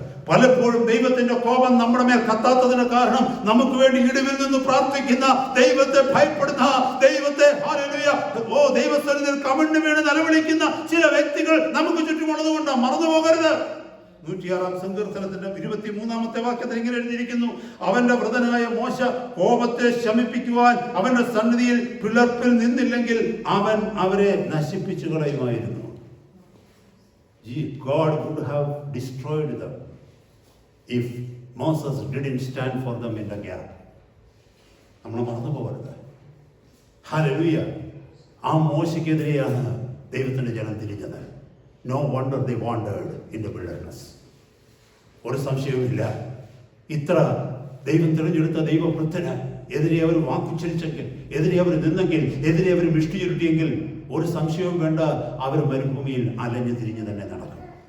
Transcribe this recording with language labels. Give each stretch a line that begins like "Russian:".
Malayalam: പലപ്പോഴും ദൈവത്തിന്റെ കോപം നമ്മുടെ മേൽ കത്താത്തതിന് കാരണം നമുക്ക് വേണ്ടി ഇടിവിൽ നിന്ന് പ്രാർത്ഥിക്കുന്ന, ദൈവത്തെ ഭയപ്പെടുന്ന, ദൈവത്തെ ദൈവസ്ഥലത്തിൽ കമണ്ണു വീണ് നിലവിളിക്കുന്ന ചില വ്യക്തികൾ നമുക്ക് ചുറ്റുമുള്ളത് കൊണ്ടാണ്. മറന്നു പോകരുത്. 106-ാം സങ്കീർത്തനത്തിന്റെ 23-ാമത്തെ വാക്യത്തിൽ ഇങ്ങനെ എഴുതിയിരിക്കുന്നു, അവന്റെ വൃതനായ മോശ കോപത്തെ ശമിപ്പിക്കുവാൻ അവന്റെ സന്നിധിയിൽ പിളർപ്പിൽ നിന്നില്ലെങ്കിൽ അവൻ അവരെ നശിപ്പിച്ചു കളയുമായിരുന്നു.
English: God would have destroyed them if Moses didn't stand for them in the gap.
Malayalam: നമ്മൾ മറന്നു പോകരുത്. ഹല്ലേലൂയ. ആ മോശയ്ക്കെതിരെയാണ് ദൈവത്തിന്റെ ജനം തിരിഞ്ഞത്.
English: No wonder they wandered in the wilderness.
Malayalam: ഒരു സംശയവുമില്ല, ഇത്ര ദൈവം തിരഞ്ഞെടുത്ത ദൈവവൃദ്ധന് എതിരെ അവർ വാക്കുച്ചരിച്ചെങ്കിൽ, എതിരെ അവർ നിന്നെങ്കിൽ, എതിരെ അവർ മിഷ്ടി ചുരുട്ടിയെങ്കിൽ ഒരു സംശയവും വേണ്ട, അവർ മരുഭൂമിയിൽ അലഞ്ഞു തിരിഞ്ഞു തന്നെ നടക്കും.